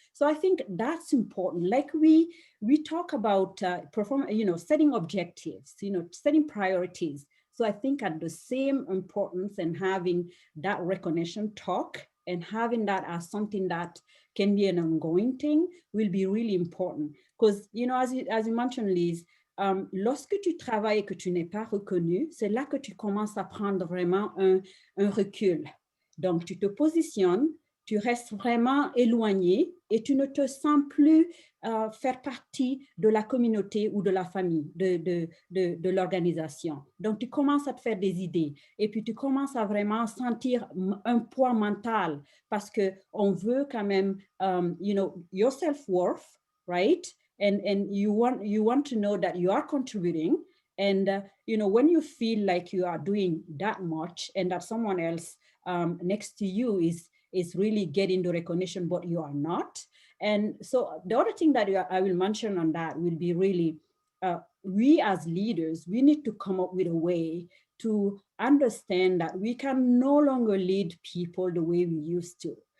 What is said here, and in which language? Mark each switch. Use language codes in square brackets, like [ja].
[en] So I think that's important. Like we talk about setting objectives, setting priorities. So I think at the same importance and having that recognition talk and having that as something that can be an ongoing thing will be really important. Because, as you mentioned, Liz, [fr] lorsque tu travailles et que tu n'es pas reconnu, c'est là que tu commences à prendre vraiment un recul. Donc, tu te positionnes, tu restes vraiment éloigné et tu ne te sens plus faire partie de la communauté ou de la famille, de l'organisation. Donc, tu commences à te faire des idées et puis tu commences à vraiment sentir un poids mental parce qu'on veut quand même, [en] you know, your self-worth, right? And you want to know that you are contributing. And, you know, when you feel like you are doing that much and that someone else next to you is really getting the recognition, but you are not. And so the other thing that I will mention on that will be really, we as leaders, we need to come up with a way to understand that we can no longer lead people the way we used to.